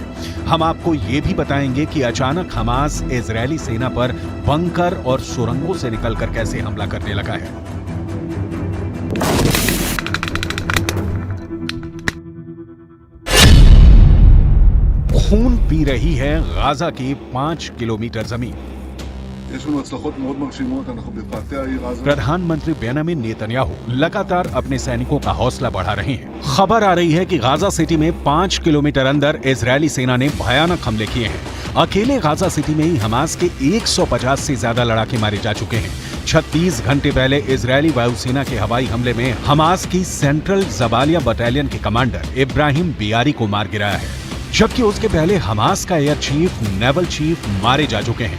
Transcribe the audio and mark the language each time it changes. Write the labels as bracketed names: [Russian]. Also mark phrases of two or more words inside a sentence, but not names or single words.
[Hindi] हम आपको ये भी बताएंगे कि अचानक हमास इजरायली सेना पर बंकर और सुरंगों से निकलकर कैसे हमला करने लगा है। खून पी रही है गाजा की 5 किलोमीटर जमीन। [Hebrew] יש לנו הצלחות מאוד מרשימות, אנחנו בפאתי העיר עזה. [Hindi] प्रधानमंत्री बेंजामिन नेतन्याहू लगातार अपने सैनिकों का हौसला बढ़ा रहे हैं। खबर आ रही है कि गाजा सिटी में 5 किलोमीटर अंदर इजरायली सेना ने भयानक हमले किए हैं। अकेले गाजा सिटी में ही हमास के 150 से ज्यादा लड़ाके मारे जा चुके हैं। 36 घंटे पहले इजरायली वायुसेना के हवाई हमले में हमास की सेंट्रल जबालिया बटालियन के कमांडर इब्राहिम बियारी को मार गिराया है, जबकि उसके पहले हमास का [English] air chief, naval chief [Hindi] मारे जा चुके हैं।